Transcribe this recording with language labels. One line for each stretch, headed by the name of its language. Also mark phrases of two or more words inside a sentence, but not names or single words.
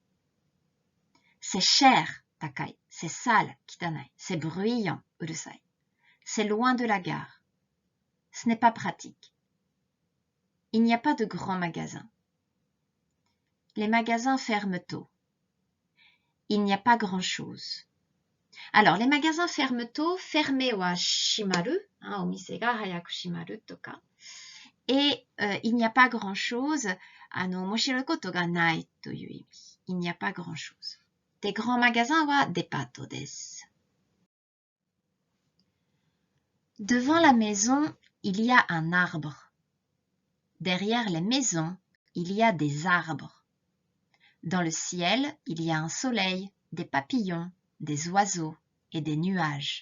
French: C'est cher,
Japanese: 高い.
French: C'est sale,
Japanese: 汚い.
French: C'est bruyant,
Japanese: うるさい.
French: C'est loin de la gare. Ce n'est pas pratique. Il n'y a pas de grands magasins. Les magasins ferment tôt. Il n'y a pas grand-chose. Alors, les magasins ferment tôt.
Japanese: Fermer は閉まる. お店が早く閉まるとか.
French: Et il n'y a pas grand-chose.
Japanese: 面白いことがないという意味.
French: Il n'y a pas grand-chose. Des grands magasins
Japanese: はデパートです.
French: Devant la maison, il y a un arbre. Derrière les maisons, il y a des arbres. Dans le ciel, il y a un soleil, des papillons, des oiseaux et des nuages.